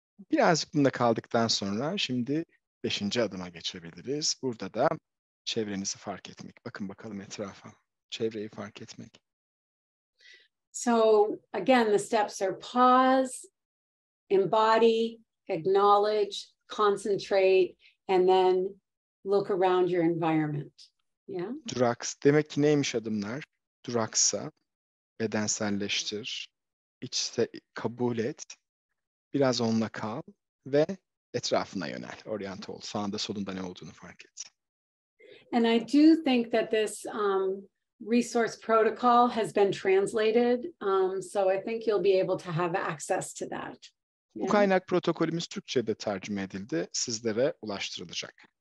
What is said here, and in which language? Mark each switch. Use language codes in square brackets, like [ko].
[tr] Birazcık bunda kaldıktan sonra şimdi 5. adıma geçebiliriz. Burada da çevrenizi fark etmek. Bakın bakalım etrafa. Çevreyi fark etmek. [en] So again, the steps are pause, embody, acknowledge, concentrate, and then look around your environment. Yeah. [tr] Demek ki neymiş adımlar? Duraksa, bedenselleştir, kabul et, biraz onunla kal ve etrafına yönel, oryante ol. Sağında solunda ne olduğunu fark et. [en] And I do think that this resource protocol has been translated, so I think you'll be able to have access to that. [tr] Bu kaynak protokolümüz Türkçe'de tercüme edildi, sizlere ulaştırılacak.